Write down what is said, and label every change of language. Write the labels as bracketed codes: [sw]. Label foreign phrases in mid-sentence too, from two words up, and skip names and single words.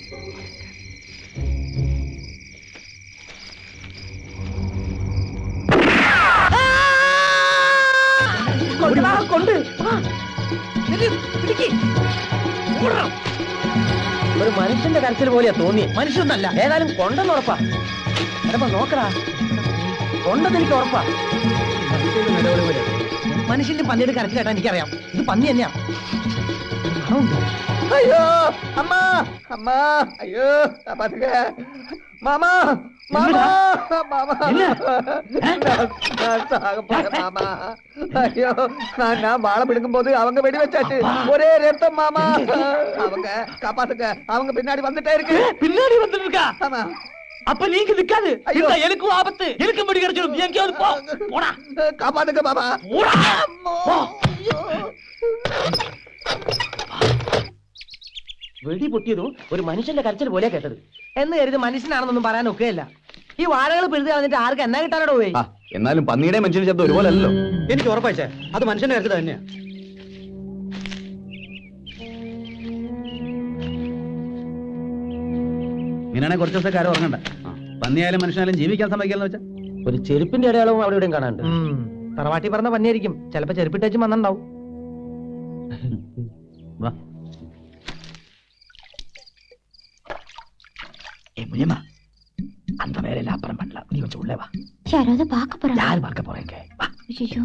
[ml] ഒരു മനുഷ്യന്റെ കരച്ചിൽ പോലെയാ തോന്നി. മനുഷ്യന്നല്ല, ഏതായാലും കൊണ്ടെന്ന് ഉറപ്പാ. എടപ്പ നോക്കടാ, കൊണ്ടെന്ന് എനിക്ക് ഉറപ്പാ. മനുഷ്യന്റെ പന്നിയുടെ കരച്ചിൽ കേട്ടാ എനിക്കറിയാം, ഇത് പന്നി തന്നെയാ. [ta] ஐயோ அம்மா, அம்மா, ஐயோ பாத்துக்க. மாமா, மாமா, மாமா, மாமா. ஐயோ, நான் வாழை பிடிக்கும் போது அவங்க வெடி வச்சாச்சு. ஒரே ரத்தம் மாமா. அவங்க காப்பாத்துக்க, அவங்க பின்னாடி வந்துட்டே இருக்கு. பின்னாடி வந்துட்டு இருக்கா? ஆமா. அப்ப நீங்க நிக்காது. எனக்கும் ஆபத்து, எனக்கு முடி கிடைச்சிடும். நீ எங்கேயாவது போ, போடா. காப்பாத்துக்க மாமா. [ml] വെടി പൊട്ടിയതും ഒരു മനുഷ്യന്റെ കരച്ചിൽ പോലെയാ കേട്ടത്. എന്ന് കരുതി മനുഷ്യനാണെന്നൊന്നും പറയാൻ ഒക്കെയല്ല. ഈ വാഴകൾ പിഴുതി കളഞ്ഞിട്ട് ആർക്ക് എന്നാ കിട്ടാനോട് പോയി? എന്നാലും പന്നിയുടെ മനുഷ്യന്റെ ശബ്ദം ഒരുപോലെ അല്ലല്ലോ. എനിക്ക് ഉറപ്പായിച്ചേ, അത് മനുഷ്യന്റെ കരച്ചിൽ തന്നെയാ. ഇങ്ങനെയാണെ കുറച്ച് ദിവസത്തെ കാര്യം ഉറങ്ങണ്ട. പന്നിയായാലും മനുഷ്യനായാലും ജീവിക്കാൻ സമ്മതിക്കാന്ന് വെച്ചാ ഒരു ചെരുപ്പിന്റെ അടയാളവും അവിടെ ഇവിടെയും കാണാണ്ട്. തറവാട്ടി പറഞ്ഞ പന്നിയായിരിക്കും, ചിലപ്പോ ചെരുപ്പിട്ടേച്ചും വന്നിണ്ടാവും. വാ. [ta] முனியம்மா, அந்த வேலையில அப்புறம் பண்ணலாம். நீ கொஞ்சம் உள்ளே வா. யாராவது பார்க்க போறாங்க? யார் பார்க்க போறீங்க? வா. ஐயோ,